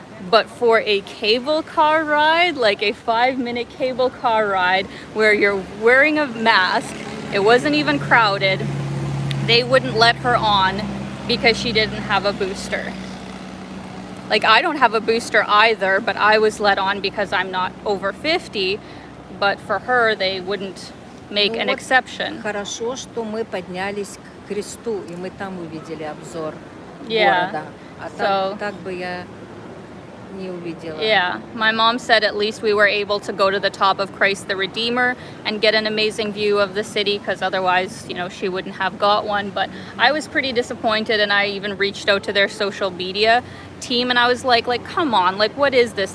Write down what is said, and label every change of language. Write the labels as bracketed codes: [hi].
[en] But for a cable car ride, like a 5-minute cable car ride where you're wearing a mask, it wasn't even crowded, they wouldn't let her on because she didn't have a booster. Like, I don't have a booster either, but I was let on because I'm not over 50, but for her they wouldn't make an exception. [ru] Хорошо, что мы поднялись к кресту, и мы там увидели обзор [en] Yeah. [ru] города. А [en] So- [ru] так бы я не увидела. [en] Yeah, my mom said at least we were able to go to the top of Christ the Redeemer and get an amazing view of the city, because otherwise, you know, she wouldn't have got one. But I was pretty disappointed, and I even reached out to their social media team and I was like, come on, like, what is this?